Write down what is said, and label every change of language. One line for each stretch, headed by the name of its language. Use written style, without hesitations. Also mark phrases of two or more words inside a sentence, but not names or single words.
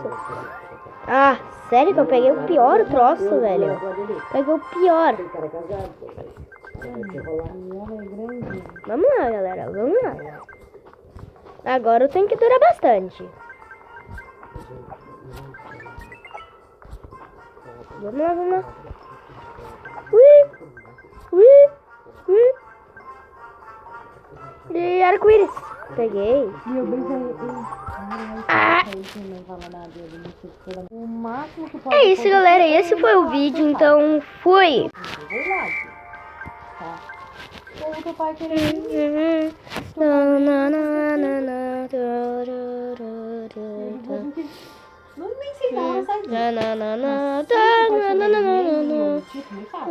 Portuguese: Ah, sério que eu peguei o pior troço, velho. Peguei o pior. Vamos lá, galera. Vamos lá. Agora eu tenho que durar bastante. Vamos lá, vamos lá. Ui, ui, ui. E arco-íris. Peguei. E eu brinquei. O máximo que pode É isso, galera. Esse foi o vídeo, então fui. É verdade. Tá. E aí teu pai querer não nem sei da hora sai tipo, me fala.